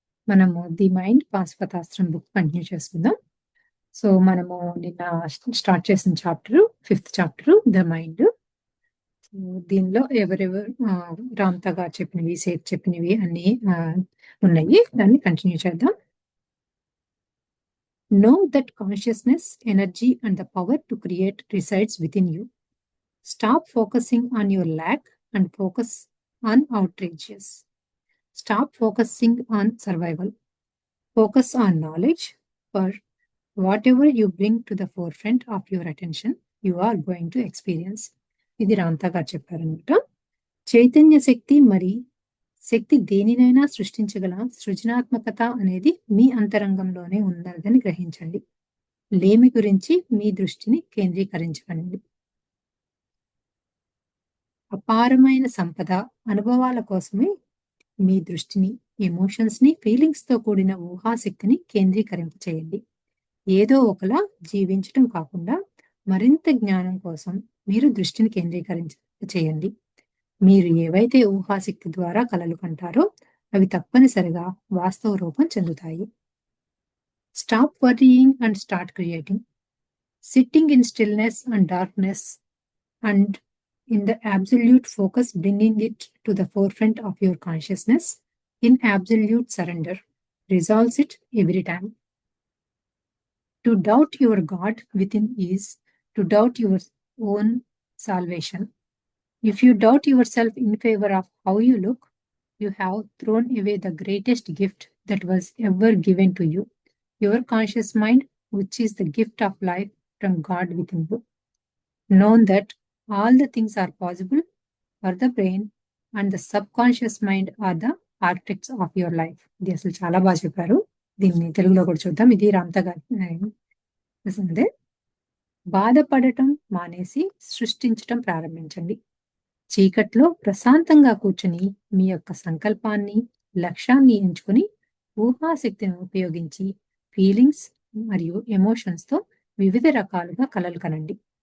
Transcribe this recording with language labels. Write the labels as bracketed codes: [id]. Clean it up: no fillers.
[te] మనము the mind పాశుపతాస్త్రం book continue చేసుకుందాం. So మనము నిన్న స్టార్ట్ చేసిన chapter 5th chapter the mind. So దీనిలో ఎవరెవరు రామ్తా గారు చెప్పినవి, సేత్ చెప్పినవి అన్ని ఉన్నాయి. దాన్ని కంటిన్యూ చేద్దాం. [en] Know that consciousness, energy and the power to create resides within you. Stop focusing on your lack and focus on outrageous. Stop focusing on survival. Focus on knowledge, for whatever you bring to the forefront of your attention, you are going to experience. [te] ఇది రాంతా గారు చెప్పారనమాట. చైతన్య శక్తి మరి శక్తి దేనినైనా సృష్టించగల సృజనాత్మకత అనేది మీ అంతరంగంలోనే ఉన్నదని గ్రహించండి. లేమి గురించి మీ దృష్టిని కేంద్రీకరించకండి. అపారమైన సంపద అనుభవాల కోసమే మీ దృష్టిని, ఎమోషన్స్ ని, ఫీలింగ్స్ తో కూడిన ఊహాశక్తిని కేంద్రీకరింప చేయండి. ఏదో ఒకలా జీవించటం కాకుండా మరింత జ్ఞానం కోసం మీరు దృష్టిని చేయండి. మీరు ఏవైతే ఊహాశక్తి ద్వారా కలలు కంటారో అవి తప్పనిసరిగా వాస్తవ రూపం చెందుతాయి. [en] Stop worrying and start creating. Sitting in stillness and darkness and in the absolute focus, bringing it to the forefront of your consciousness in absolute surrender resolves it every time. To doubt your God within is to doubt your own salvation. If you doubt yourself in favor of how you look, you have thrown away the greatest gift that was ever given to you, your conscious mind, which is the gift of life from God within you. Know that all the things are possible for the brain and the subconscious mind are the architects of your life. [te] ఇది అసలు చాలా బాగా చెప్పారు. దీన్ని తెలుగులో కూడా చూద్దాం. ఇది రామ్తా గారి బాధపడటం మానేసి సృష్టించటం ప్రారంభించండి. చీకట్లో ప్రశాంతంగా కూర్చుని మీ యొక్క సంకల్పాన్ని, లక్ష్యాన్ని ఎంచుకుని ఊహాశక్తిని ఉపయోగించి ఫీలింగ్స్ మరియు ఎమోషన్స్ తో వివిధ రకాలుగా కలలు కనండి.